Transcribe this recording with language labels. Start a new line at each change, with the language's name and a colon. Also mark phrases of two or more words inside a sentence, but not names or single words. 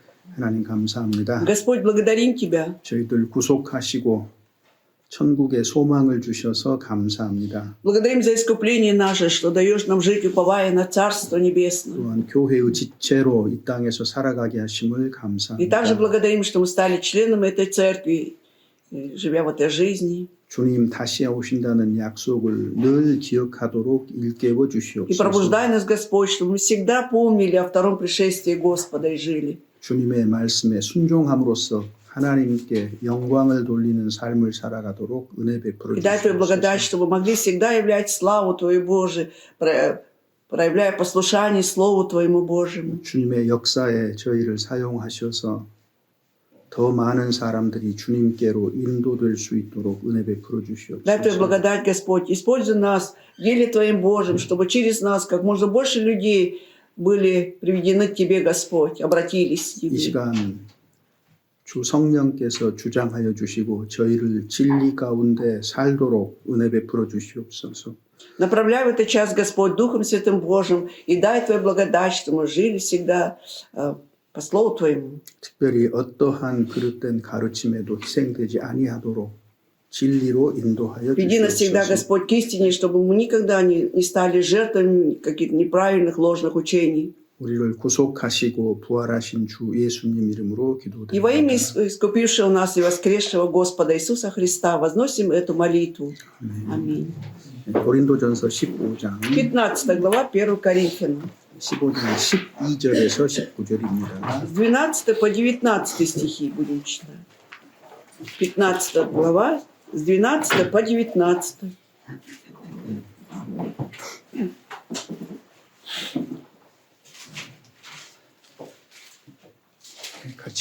Korean: 하나님 감사합니다.
Russian: Господь, благодарим Тебя.
Korean: 저희들 구속하시고 천국의 소망을 주셔서 감사합니다.
Russian: Благодарим за искупление наше, что даешь нам жить, уповая на Царство Небесное.
Korean: 또한 교회의 지체로 이 땅에서 살아가게 하심을
Russian: И
Korean: 감사합니다.
Russian: также благодарим, что мы стали членом этой церкви, живя в этой жизни.
Korean: 주님 다시 오신다는 약속을 늘 기억하도록 일깨워
Russian: И
Korean: 주시옵소서.
Russian: пробуждай нас, Господь, чтобы мы всегда помнили о втором пришествии Господа и жили.
Korean: 주님의 말씀에 순종함으로써 하나님께 영광을 돌리는 삶을 살아가도록 은혜 베풀어
Russian: И дай Твою благодать,
Korean: 주시옵소서.
Russian: чтобы могли всегда являть славу Твою Божию, проявляя послушание Слову Твоему Божьему.
Korean: 주님의 역사에 저희를 사용하셔서 더 많은 사람들이 주님께로 인도될 수 있도록 은혜 베풀어
Russian: Дай Твою
Korean: 주시옵소서.
Russian: благодать, Господь. Используй нас в деле Твоим Божьим, чтобы через нас как можно больше людей были приведены к Тебе, Господь, обратились к
Korean: 이
Russian: Тебе.
Korean: 시간 주 성령께서 주장하여 주시고 저희를 진리 가운데 살도록 은혜 베풀어 주시옵소서.
Russian: Направляй в этот час, Господь, Духом Святым Божьим, и дай Твою благодать, что мы жили всегда по Слову Твоему.
Korean: 특별히 어떠한 그릇된 가르침에도 희생되지 아니하도록 진리로 인도하여
Russian: Веди нас всегда,
Korean: 주시옵소서.
Russian: Господь, к истине, чтобы мы никогда не стали жертвами каких-то неправильных, ложных учений.
Korean: 우리를 구속하시고 부활하신 주 예수님 이름으로
Russian: И во имя
Korean: 기도드립니다.
Russian: искупившего нас и воскресшего Господа Иисуса Христа возносим эту молитву. Аминь.
Korean: 고린도전서 15장
Russian: 15 глава 1 Коринфянам.
Korean: 15장 12절에서 19절입니다.
Russian: С 12 по 19 стихи будем читать. 15 глава с 12 по 19.
Korean: 같이